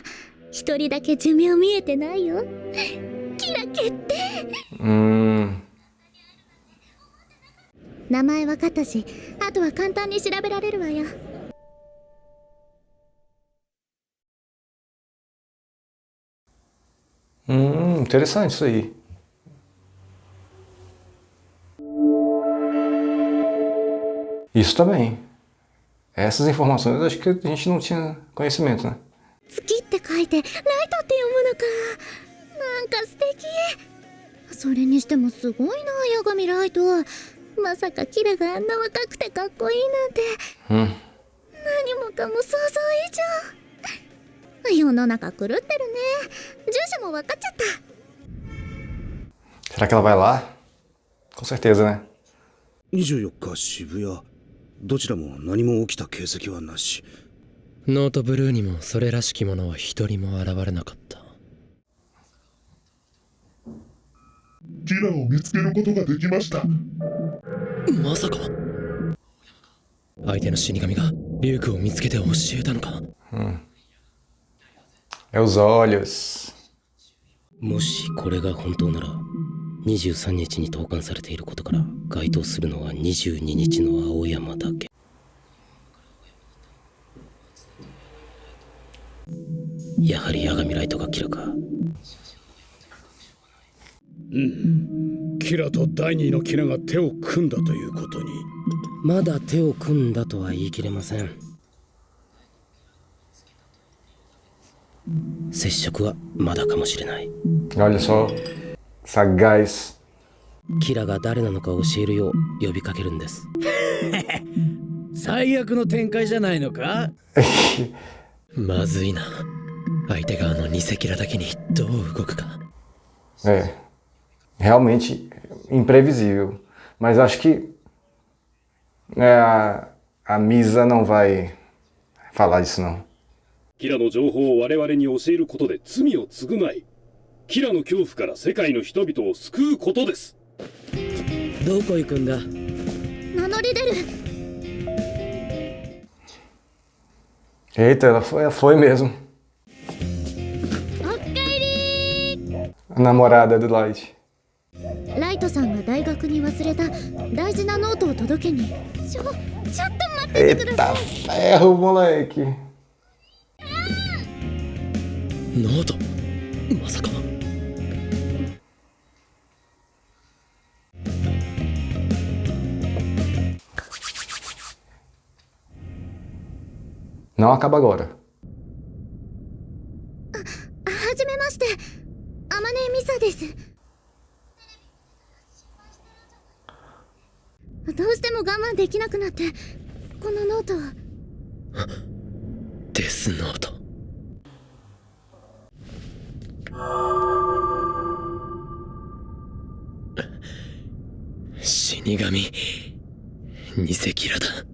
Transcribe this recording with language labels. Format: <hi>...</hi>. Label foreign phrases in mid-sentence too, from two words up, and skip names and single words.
<ja>一人だけ寿命見えてないよ。キラ決定。名前分かったし、あとは簡単に調べられるわよ。</ja> <pt>Interessante isso aí. Isso também. Essas informações acho que a gente não tinha conhecimento, né?</pt> <ja>月って書いてライトって読むのか。なんか素敵。それにしてもすごいな、八神ライト。まさかキラがあんな若くてかっこいいなんて。何もかも想像以上。世の中狂ってるね。住所も分かっちゃった。</ja> <pt>Será que ela vai lá? Com certeza, né?</pt> <ja>24 日渋谷。どちらも何も起きた形跡はなし。ノートブルーにもそれらしきものは一人も現れなかった。キラを見つけることができました。まさか相手の死神がリュウクを見つけて教えたのか。</ja> <pt>É os olhos.</pt> <ja>もしこれが本当なら、23日に投函されていることから該当するのは22日の青山だけ。やはり八神ライトがキラか。キラと第二のキラが手を組んだということに。まだ手を組んだとは言い切れません。接触はまだかもしれない。</ja> <pt>Olha só. Sagaz.</pt> <ja>キラが誰なのか教えるよう呼びかけるんです。最悪の展開じゃないのか。まずいな。相手側の偽キラだけにどう動くか。</ja> <pt>É. Realmente imprevisível. Mas acho que a Misa não vai falar disso, não.</pt> <ja>キラの情報を我々に教えることで罪を償い、キラの恐怖から世界の人々を救うことです。どこ行くんだ。名乗り出る。</ja> <pt>Eita, ela foi mesmo.</pt> <ja>おっかえり。</ja> <pt>A namorada do Light.</pt> <ja>ライトさんが大学に忘れた大事なノートを届けに。ちょっと待っててくだ</ja> <pt>Eita</pt> <ja>さい。</ja> <pt>ferro, moleque.</pt> <ja>ノートまさか。</ja> <pt>Não acaba agora.</pt> <ja>はじめまして、アマネミサです。どうしても我慢できなくなって、このノートを。デスノート。死神、偽キラだ。</ja>